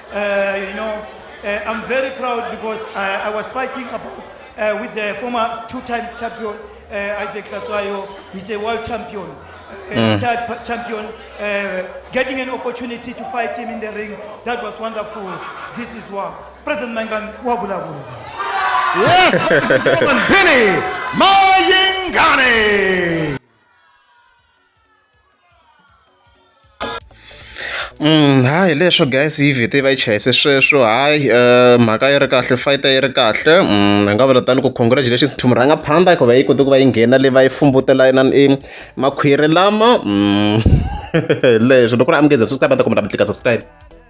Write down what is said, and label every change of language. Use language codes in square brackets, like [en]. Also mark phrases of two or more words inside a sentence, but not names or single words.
[en] I'm very proud because I was fighting with the former 2-time champion, Isaac Hlatshwayo. He's a world champion, champion. Getting an opportunity to fight him in the ring, that was wonderful. This is what President Mayengani bulubulu. Yes, ladies and gentlemen, Benny Mayengani. [ts] Hayi leswo guys hi vhete va yi chayise sweswo hayi mhaka yi ri kahle fight yi ri kahle hi nga vula tani ku [en] congratulations to [ts] murangaphandla ku va yi kote ku va yi nghena leyi va yi fumbutela makhwiri lama leswo loko ri amukeza subscribe ta kuma ta mi klika subscribe.